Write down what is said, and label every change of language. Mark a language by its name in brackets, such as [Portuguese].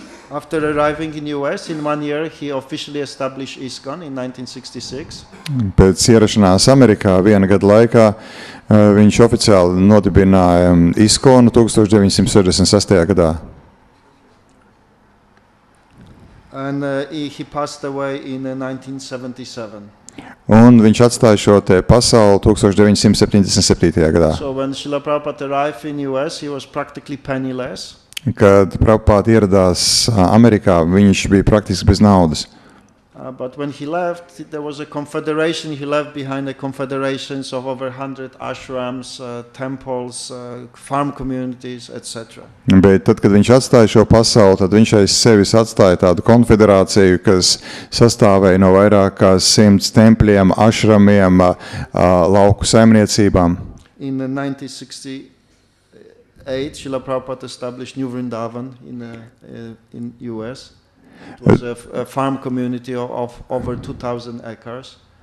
[English] After arriving in US, in 1 year, he officially established ISKCON in 1966. [Latvian] Pēc ierašanās Amerikā 1 gada laikā viņš oficiāli nodibināja ISKCONu 1966. gadā. [English] And he passed away in 1977. [Latvian] Un viņš atstāja šo te pasauli 1977. gadā. [English] So when Srila Prabhupada arrived in US, he was practically penniless. [Latvian] Kad Prabhupada ieradās Amerikā, viņš bija praktiski bez naudas. [English] But when he left, there was a confederation. He left behind the confederations of over 100 ashrams, temples, farm communities, etc. [Latvian] Bet tad, kad viņš atstāja šo pasauli, tad viņš aiz sevis atstāja tādu konfederāciju, kas sastāvēja no vairāk kā 100 tempļiem, ašramiem, lauku saimniecībām. [English] In 1968, Srila Prabhupada established New Vrindavan in US. It was a farm community of over 2,000 acres.